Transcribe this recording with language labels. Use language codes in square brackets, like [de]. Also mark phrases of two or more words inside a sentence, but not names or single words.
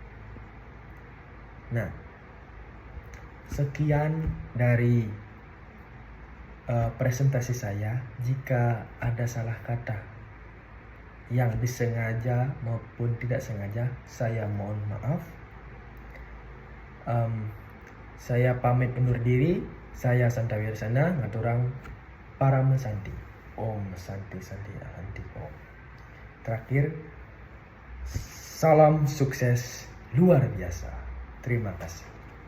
[id] Nah, sekian dari presentasi saya. Jika ada salah kata yang disengaja maupun tidak sengaja, saya mohon maaf. Saya pamit undur diri. Saya Santa Wirsana, [ban] ngaturang para mesanti. [sa] Om Santi Santi Ahanti Om. [id] Terakhir, salam sukses luar biasa. Terima kasih.